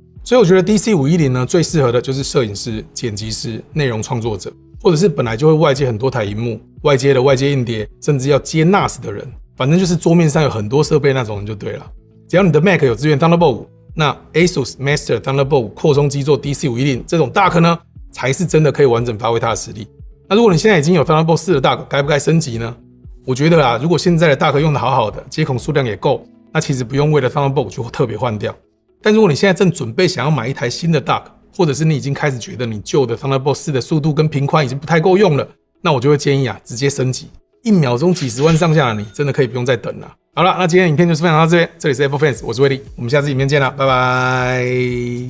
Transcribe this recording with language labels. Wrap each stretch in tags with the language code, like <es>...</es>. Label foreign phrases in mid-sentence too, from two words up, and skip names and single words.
<zh>所以我覺得 DC510呢，最適合的就是攝影師、剪輯師、內容創作者，或者是本來就會外接很多台螢幕、外接的外接硬碟，甚至要接 NAS 的人，反正就是桌面上有很多設備那種人就對了。只要你的 Mac 有支援 Thunderbolt 5，那 ASUS Master Thunderbolt 5擴充基座 DC510 這種 Dock 呢，才是真的可以完整發揮它的實力。那如果你現在已經有 Thunderbolt 4的 Dock，該不該升級呢？我覺得啊，如果現在的 Dock 用得好好的，接孔數量也夠，那其實不用為了 Thunderbolt 就特別換掉。但如果你現在正準備想要買一台新的 Dock， 或者是你已經開始覺得你舊的 Thunderbolt 4的速度跟頻寬已經不太夠用了，那我就會建議啊，直接升級。1秒鐘幾十萬上下的你，真的可以不用再等了。好了，那今天的影片就是分享到這邊，這裡是 Apple Fans， 我是威力，我們下次影片見了，拜拜。</zh>